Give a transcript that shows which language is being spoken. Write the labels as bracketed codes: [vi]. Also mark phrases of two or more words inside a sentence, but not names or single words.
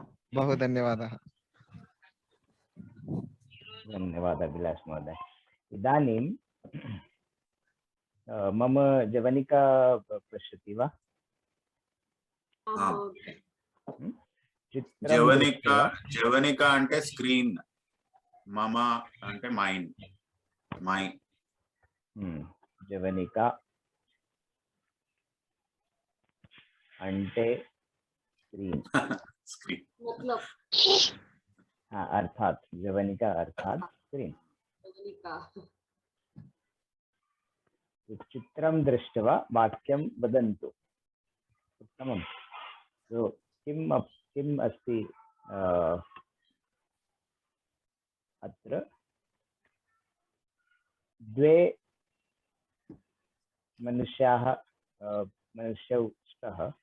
[sa] बहु धन्यवादः। धन्यवादः अभिलाष महोदय। इदानीं मम जवनिका पश्यति वा? चित्रं జవనిక दृष्ट्वा [te] జవనిక అంటే స్క్రీన్, మమ అంటే మైన్, మై. जवनिका అంటే स्क्रीन స్క్రీన్. [hi] मतलब हाँ अर्थात जवनिका अर्थात स्क्रीन. [sa] जवनिका. चित्रं दृष्ट्वा वाक्यं वदन्तु. उत्तमं. सो किम् अस्ति अत्र द्वे मनुष्याः मनुष्यौ स्तः.